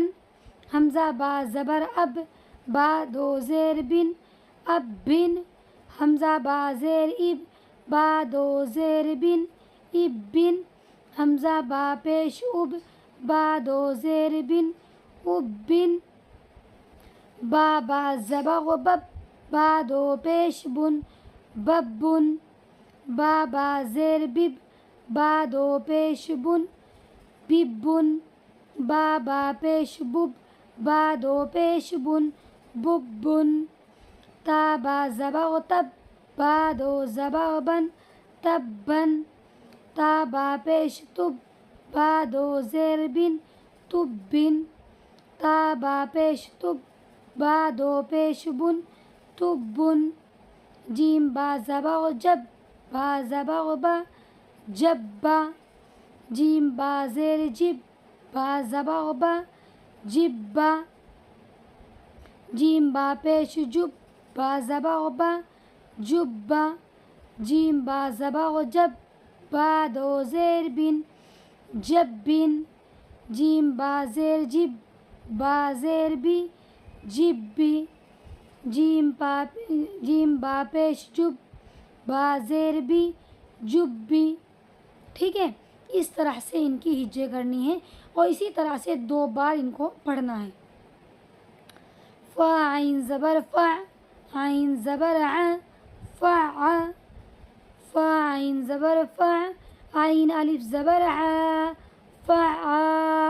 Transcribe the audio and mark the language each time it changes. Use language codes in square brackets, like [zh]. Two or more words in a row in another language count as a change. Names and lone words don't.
[ur] حمزہ با زبر اب، با دو زیر بن، اب بن. حمزہ با زیر اب، با دو زیر بن، اب بن. حمزہ با پیش اب، با دو زیر بن، اب بن. با زبر بب، با دو پیش بن، بب بن. با زیر بب، با دو پیش بن، بب بن. با پیش بب، با دو پیش بن، بب بن. با زبر تب، با دو زبر بن، تب بن. با پیش تب، با دو زیر بن، تب بن. با پیش تب، با دو پیش بن، تب بن. جیم با زبر جب، با زبر با، جب با. جیم با زیر جب، با زبر با، جب با. جیم با پیش جب، با زبر با، جب با. جیم با زبر جب، با دو زیر بن، جب بن. جیم با زیر جب، با زیر بی، جب بی. جیم با پیش جب، با زیر بی، جب بی. ٹھیک ہے. اس طرح سے ان کی ہجے کرنی ہے اور اسی طرح سے 2 بار ان کو پڑھنا ہے. فا عین زبر فا، عین زبر ع، فع. فا عین زبر فا، عین الف زبر ع، فع.